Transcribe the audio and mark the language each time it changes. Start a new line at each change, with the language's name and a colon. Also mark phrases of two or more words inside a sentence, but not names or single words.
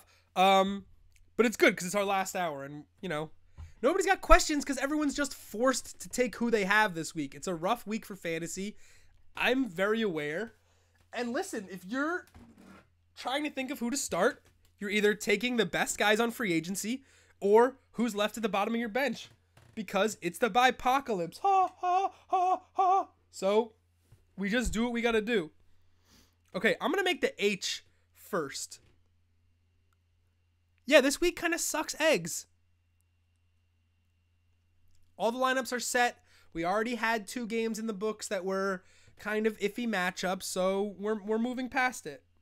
English: But it's good because it's our last hour, and, you know, nobody's got questions because everyone's just forced to take who they have this week. It's a rough week for fantasy. I'm very aware. And listen, if you're trying to think of who to start, you're either taking the best guys on free agency or who's left at the bottom of your bench, because it's the BYEPOCALYPSE. Ha, ha, ha, ha. So we just do what we got to do. Okay, I'm going to make the H first. Yeah, this week kind of sucks eggs. All the lineups are set. We already had 2 games in the books that were kind of iffy matchups, so we're moving past it.